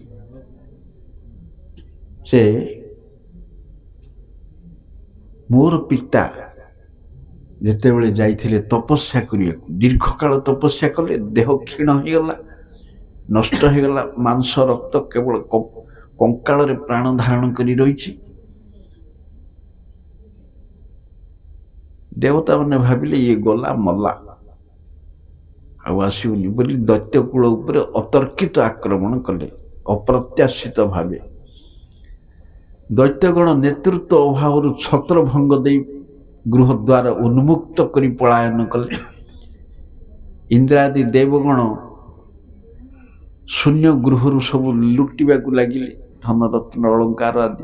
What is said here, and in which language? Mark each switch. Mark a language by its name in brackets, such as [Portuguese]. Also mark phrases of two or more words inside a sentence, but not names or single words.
[Odia] ସେ ମୋର ପିତା ଯେତେବେଳେ ଯାଇଥିଲେ ତପସ୍ୟା କରିବାକୁ, ଦୀର୍ଘକାଳ ତପସ୍ୟା କଲେ, ଦେହ କ୍ଷୀଣ ହେଇଗଲା, ନଷ୍ଟ ହେଇଗଲା, ମାଂସ ରକ୍ତ କେବଳ କଙ୍କାଳରେ ପ୍ରାଣ ଧାରଣ କରି ରହିଛି। ଦେବତା ମାନେ ଭାବିଲେ ଇଏ ଗଲା, ମଲା, ଆଉ ଆସିବନି ବୋଲି ଦୈତ୍ୟ କୂଳ ଉପରେ ଅତର୍କିତ ଆକ୍ରମଣ କଲେ, ଅପ୍ରତ୍ୟାଶିତ ଭାବେ। ଦୈତ୍ୟଗଣ ନେତୃତ୍ୱ ଅଭାବ ଛତ୍ରଭଙ୍ଗ ଦେ ଗୃହଦ୍ୱାର ଉନ୍ମୁକ୍ତ କରି ପଳାୟନ କଲେ। ଇନ୍ଦ୍ରାଦି ଦେବଗଣ ଶୂନ୍ୟ ଗୃହ ସବୁ ଲୁଟିବା ଲାଗିଲେ ଧନ ରତ୍ନ ଅଳଙ୍କାର ଆଦି।